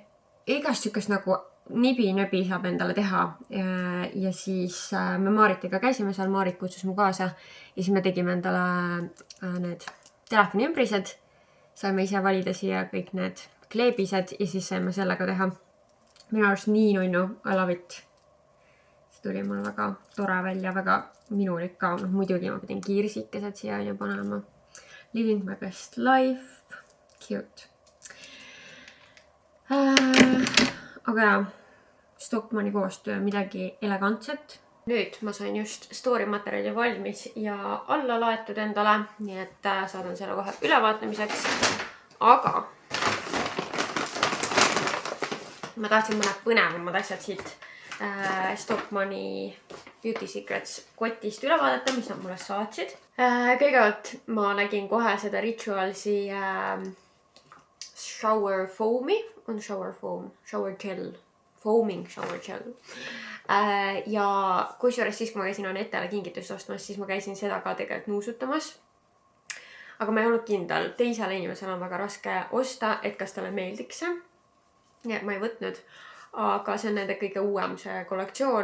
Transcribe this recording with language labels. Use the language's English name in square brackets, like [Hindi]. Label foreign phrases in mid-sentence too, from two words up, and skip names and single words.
[Estonian] Igast sükest nagu nibi-nöbi saab endale teha. Ja siis me Maaritiga käisime seal, Maarit kutsus mu kaasa ja siis me tegime endale need telefoni ümbrised. Saime ise valida siia kõik need kleebised ja siis saime sellega teha. Minu arust nii nunnu, [English] I love it. [Estonian] See tuli mul väga tore välja, väga minulik ka. Muidugi ma pidin kiirsikesed siia panema. [English] Living my best life. Cute. [Estonian] Aga jah, Stockmanni koostöö, midagi elegantset. Nüüd ma sain just story materjali valmis ja alla laetud endale, nii et saadan selle kohe ülevaatamiseks. Aga ma tahtsin mõned põnevamad asjad siit Stockmanni Beauty Secrets kotist üle vaadata, mis nad mulle saatsid. Kõigepealt ma nägin kohe seda Ritualsi [English] shower foam'i, [Estonian] on [English] shower foam, shower gel, foaming shower gel. [Estonian] Ja kusjuures siis, kui ma käisin Anetele kingitust ostmas, siis ma käisin seda ka tegelikult nuusutamas. Aga ma ei olnud kindel, teisele inimesele on väga raske osta, et kas talle meeldiks see. Ja ma ei võtnud, aga see on nende kõige uuem see kollektsioon.